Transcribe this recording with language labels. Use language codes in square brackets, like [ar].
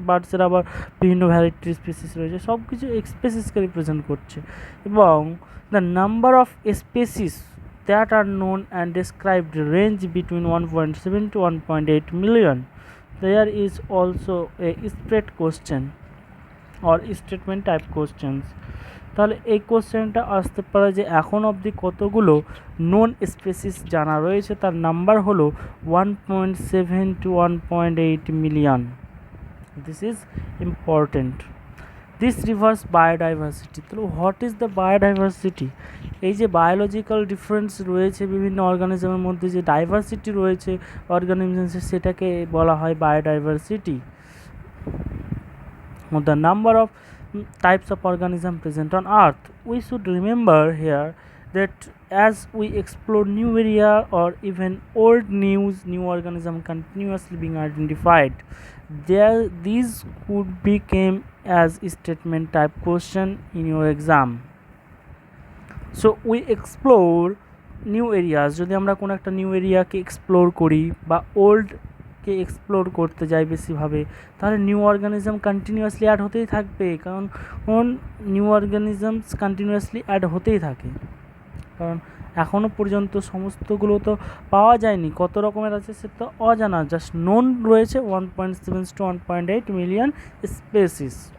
[bn] বার্ডসের আবার বিভিন্ন ভ্যারাইটির স্পেসিস রয়েছে, সব কিছু স্পেসিসকে রিপ্রেজেন্ট করছে। [en] এবং the number of species that are known and described range between 1.7 to 1.8 million. There is also a straight question or statement type questions. [bn] তাহলে এই কোশ্চেনটা আসতে পারে যে এখন অবধি কতগুলো নোন স্পেসিস জানা রয়েছে, তার নাম্বার হলো 1.7 to 1.8 million. [en] This is important. This reverse biodiversity. [bn] তাহলে [en] What is the biodiversity? [bn] এই যে বায়োলজিক্যাল ডিফারেন্স রয়েছে বিভিন্ন অর্গানিজমের মধ্যে, যে ডাইভার্সিটি রয়েছে অর্গানিজমসের, সেটাকে বলা হয় biodiversity. [en] The number of types of organism present on earth. We should remember here that as we explore new area or even old new organism continuously being identified, these could become as statement type question in your exam. So we explore new areas, [bn] যদি আমরা কোনো একটা new এরিয়াকে explore করি বা ওল্ডকে explore করতে যাই বেশিভাবে, তাহলে নিউ অর্গানিজম কন্টিনিউয়াসলি অ্যাড হতেই থাকবে, কারণ নিউ অর্গানিজমস কন্টিনিউয়াসলি অ্যাড হতেই থাকে, কারণ এখনও পর্যন্ত সমস্তগুলো তো পাওয়া যায়নি, কত রকমের আছে সে তো অজানা, জাস্ট নোন রয়েছে 1.7 to 1.8 মিলিয়ন স্পেসিস।